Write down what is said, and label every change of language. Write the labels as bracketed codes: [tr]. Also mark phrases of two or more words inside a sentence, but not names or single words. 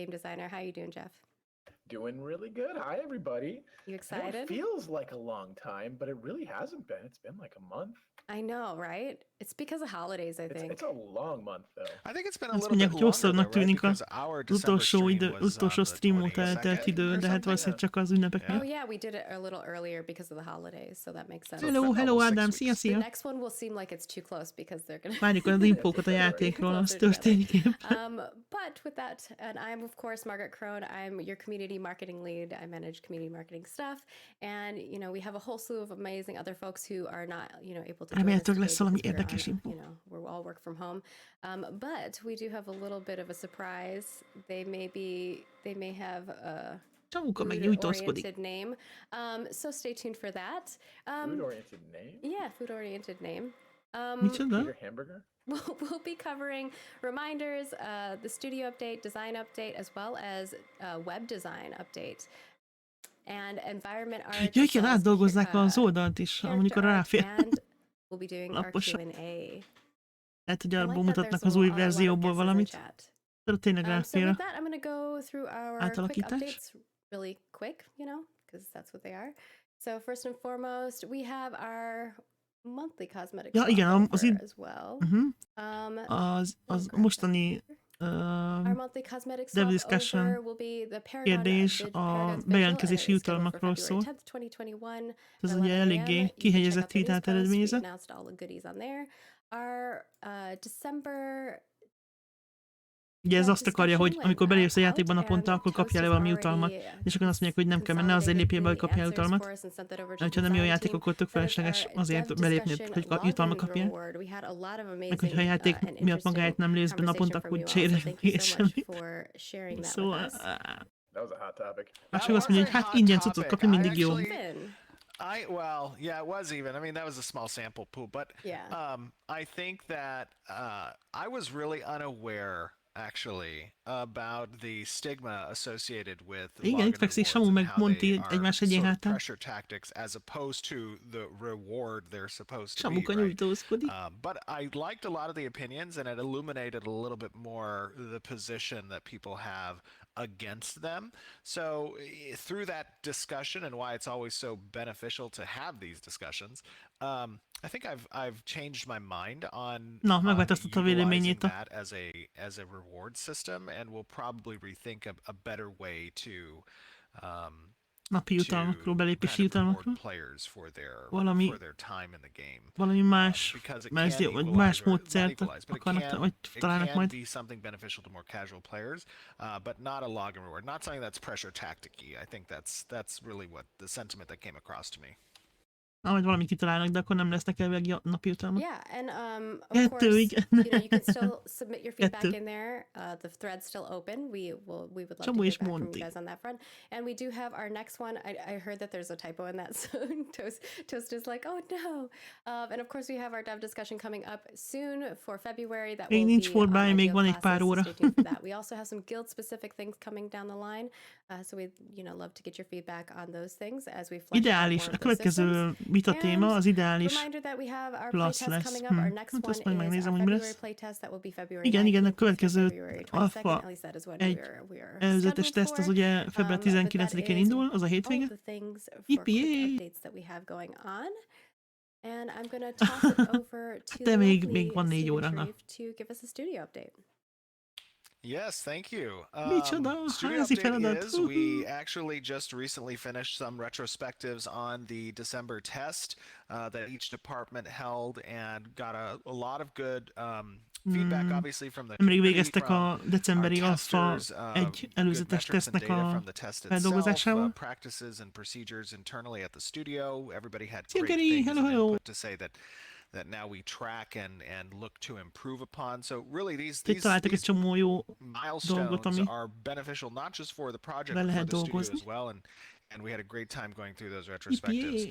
[en] How are you doing, Jeff? Doing really good. Hi, everybody. You I know excited? it feels like a long time, but it really hasn't been. It's been like a month. I know, right? It's because of holidays, I think. It's a long month, though. I think it's been a [hu] Azt [en] little [hu] mondják, [en] bit [hu] hogy [en] longer though, [hu] hosszabbnak [en] right? [hu] tűnik [en] Because our December [hu] utolsó [en] stream was on the [hu] stream óta eltelt [en] 22nd [hu] idő, [en] or [hu] de hát [en] something. [hu] valószínűleg csak az ünnepek [en] Oh [hu] miatt. [en] yeah, we did it a little earlier because of the holidays, so that makes sense. [hu] Hello, [en] been [hu] hello [en] almost 6 [hu] Ádám, szia, [en] weeks. The [hu] szia! [en] next one will seem like it's too close because they're gonna [hu] Várjuk az infókat a játékról, az történik épp. [en] But with that, and I'm of course Margaret Crone. I'm your community marketing lead. I manage community marketing stuff, and you know we have a whole slew of amazing other folks who are not able to join us [hu] Remélhetőleg [en] today [hu] lesz valami [en] because [hu] érdekes info. [en] we're all work from home. But we do have a little bit of a surprise. They may have a [hu] Csamuka meg nyújtózkodik. [en] food-oriented name. So stay tuned for that. Food-oriented name? Yeah, food-oriented name. [hu] Micsoda? Peter Hamburger? [en] We'll be covering reminders, the studio update, design update, as well as web design update. And environment art. [hu] Ja, igen, átdolgozzák az oldalt is, amikor ráfér. [en] And we'll be doing our [hu] Laposan. [en] Q&A. [hu] Lehet, hogy [en] I [hu] abból [en] like that [hu] mutatnak [en] there's [hu] az új [en] a lot of [hu] verzióból [en] guesses in [hu] valamit. [en] chat. [hu] De tényleg [en] So [hu] ráfér. [en] with that, I'm going to go through our quick [hu] Átalakítás. [en] updates really quick, because that's what they are. So first and foremost, we have our monthly cosmetic [hu] Ja, igen, az [en] as well. [hu] Az mostani [en] Our monthly cosmetic dev swap discussion over will be the [hu] kérdés a bejelentkezési jutalmakról szól. Ez ugye eléggé kihegyezett vitát eredményezett. [en] Our December [hu] Ugye ez azt akarja, hogy amikor belépsz a játékban naponta, akkor kapjál le valami jutalmat. És akkor azt mondják, hogy nem kell menni, azért lépjél be, hogy kapjál jutalmat. De ha nem jó játék, akkor tök felesleges azért belépni, hogy jutalmat kapjál. Meg hogyha a játék miatt magáért nem lépsz be naponta, akkor úgyse ér semmit. Szóval... [en] That was a hot topic. [hu] Mások azt mondja, hogy hát ingyen cuccot kapni mindig jó. [en] Well, yeah, it was even. I mean, that was a small sample pool, but Yeah. I think that I was really unaware, actually, about the stigma associated with [hu] Igen, itt fekszik Samu meg Monty egymás egyén hátán. [en] pressure tactics as opposed to the reward they're supposed to be, [hu] Samuka [en] right? [hu] nyújtózkodik. [en] But I liked a lot of the opinions, and it illuminated a little bit more the position that people have against them. So through that discussion and why it's always so beneficial to have these discussions, I think I've changed my mind on [hu] megváltoztatta a véleményét [en] that as a reward system, and we'll probably rethink a better way to [hu] napi jutalmakról, belépési jutalmakról. Valami más verzió, vagy más módszert akarnak, vagy találnak majd. [en] Be something beneficial to more casual players, but not a login reward, not something that's pressure tactic-y. I think that's really what the sentiment that came across to me. [hu] Vagy valamit kitalálnak, de akkor nem lesznek elvileg napi jutalmak. [en] Yeah, and of course, you can still submit your feedback in there. The thread's still open. We would love to hear back from you guys on that front. And we do have our next one. I heard that there's a typo in that, so Toast is like, oh no. And of course, we have our dev discussion coming up soon for February. That will [hu] nincs [en] be [hu] formája, még van egy pár óra. [en] Stay tuned for that. We also have some guild-specific things coming down the line, so we'd love to get your feedback on those things as we flesh [hu] Ideális. A következő vita téma az ideális plusz lesz. Hát azt majd megnézem, hogy mi lesz. Igen, a következő alfa egy előzetes teszt az ugye február 19-én indul, az a hétvége. Yippee! De még van 4 óra. [en] Yes, thank you. Studio update is we actually just recently finished some retrospectives on the December test that each department held and got a lot of good feedback, obviously, from the Nemrég végeztek a decemberi alfa egy előzetes tesztnek a feldolgozásával. Practices and procedures internally at the studio. Everybody had great things and input to say that now we track and look to improve upon. So really these milestones are beneficial not just for the project but for the studio as well, and we had a great time going through those retrospectives.